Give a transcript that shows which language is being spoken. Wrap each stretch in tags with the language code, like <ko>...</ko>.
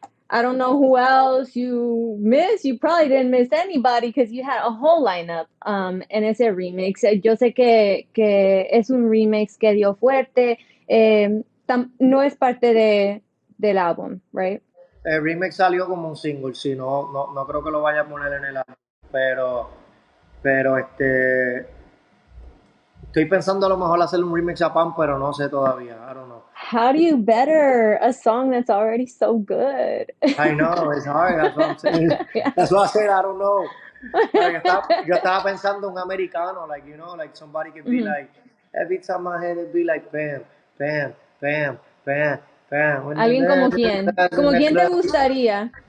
<en>I don't know who else you missed. You probably didn't miss anybody because you had a whole lineup</en> <es>en ese remix. Yo sé que es un remix que dio fuerte. No es parte del álbum, right? El remix salió como un single, sí, no creo que lo vaya a poner en el álbum, pero, pero estoy pensando a lo mejor hacer un remix a Pam, pero no sé todavía,</es> <en>I don't know. How do you better a song that's already so good? I know, it's hard, that's what I'm saying. Yeah. That's what I said, I don't know.</en> <es>Pero yo estaba pensando un americano,</es> <en>like, you know, like somebody could be Mhm. like, every time I hit it, be like, bam, bam, bam, bam, bam.</en> <es>Alguien como quién te gustaría.</es>